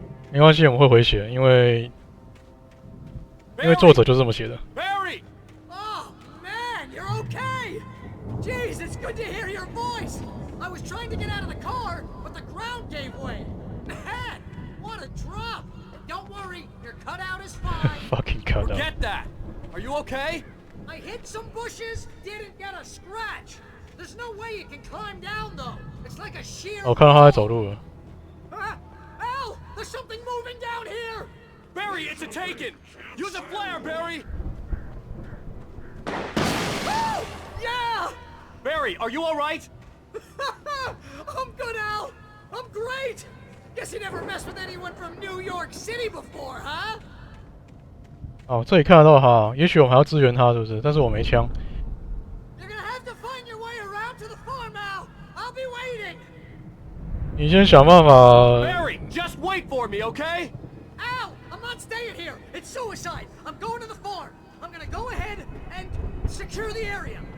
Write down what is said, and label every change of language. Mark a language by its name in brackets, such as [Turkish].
[Chinese] 没关系，我们会回血，因为作者就这么写的。 [English] Barry! Oh man, you're okay. Jeez, it's good to hear your voice. I was trying to get out of the car, but the ground gave way. Man, what a drop. Don't worry, your cutout is fine. Fucking cutout. Forget that. Are you okay? I hit some bushes, didn't get a scratch. There's no way you can climb down though. It's like a sheer. [Chinese] 我看到他在走路了。 [English] Al, there's something moving down here. Barry, it's a taken. Use a flare, Barry. Oh, yeah. Barry, are you all right? I'm good, Al. I'm great. Guess you never messed with anyone from New York City before, huh? [Chinese] 哦，这里看得到他，也许我们还要支援他，是不是？但是我没枪。 [English] You're gonna have to find your way around to the farm, Al. I'll be waiting. [Chinese] 你先想办法。 [English] Barry, just wait for me, okay? Al, I'm not staying here. It's suicide. I'm going to the farm. I'm gonna go ahead and secure the area.